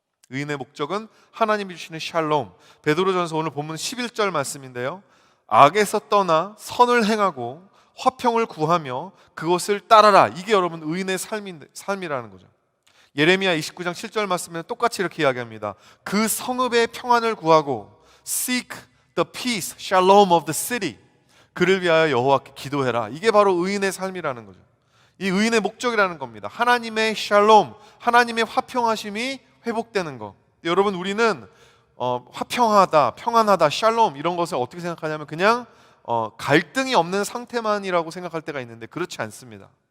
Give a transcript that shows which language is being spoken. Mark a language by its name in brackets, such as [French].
[Korean] 의인의 목적은 하나님이 주시는 샬롬. 베드로전서 오늘 본문 11절 말씀인데요. 악에서 떠나 선을 행하고 화평을 구하며 그것을 따라라. 이게 여러분 의인의 삶이라는 거죠. 예레미야 29장 7절 말씀에 똑같이 이렇게 이야기합니다. 그 성읍의 평안을 구하고 [English] seek the peace, shalom of the city. [Korean] 그를 위하여 여호와께 기도해라. 이게 바로 의인의 삶이라는 거죠. 이 의인의 목적이라는 겁니다. 하나님의 샬롬, 하나님의 화평하심이 회복되는 것. 여러분 우리는 화평하다, 평안하다, 샬롬 이런 것을 어떻게 생각하냐면 그냥 갈등이 없는 상태만이라고 생각할 때가 있는데 그렇지 않습니다.